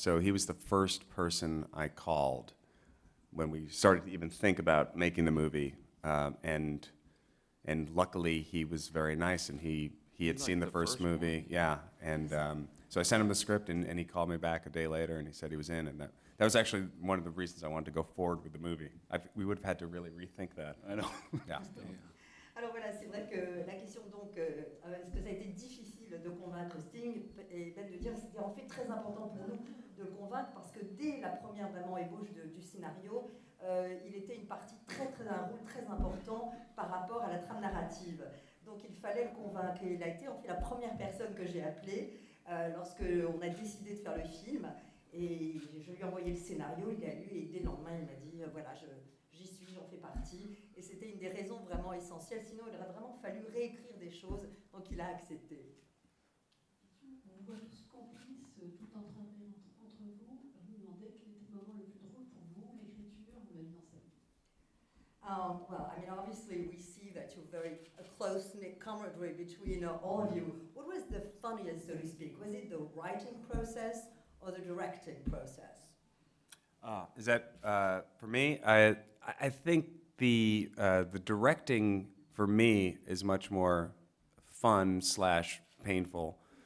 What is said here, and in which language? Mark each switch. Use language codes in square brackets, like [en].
[en] So he was the first person I called when we started to even think about making the movie, and luckily he was very nice, and he had seen the first movie, one. yeah, and so I sent him the script, and he called me back a day later, and he said he was in, and that was actually one of the reasons I wanted to go forward with the movie. We would have had to really rethink that. I know. Yeah. [fr] Alors voilà, c'est vrai que la question donc, est-ce que ça a été difficile de convaincre Sting, et même de dire que c'était en fait très important pour nous de le convaincre parce que dès la première vraiment ébauche du scénario, il était un rôle très important par rapport à la trame narrative. Donc il fallait le convaincre et il a été en fait la première personne que j'ai appelée lorsque on a décidé de faire le film et je lui ai envoyé le scénario, il l'a lu et dès le lendemain il m'a dit voilà j'y suis, j'en fais partie et c'était une des raisons vraiment essentielles, sinon il aurait vraiment fallu réécrire des choses, donc il a accepté. On voit tous complices tout en travaillant entre vous. Je me demandais quel était le moment le plus drôle pour vous, l'écriture ou la mise en scène. [en] Well, I mean, obviously we see that you're very close-knit camaraderie between all of you. What was the funniest, so to speak? Was it the writing process or the directing process? Is that for me? I think the directing for me is much more fun / painful.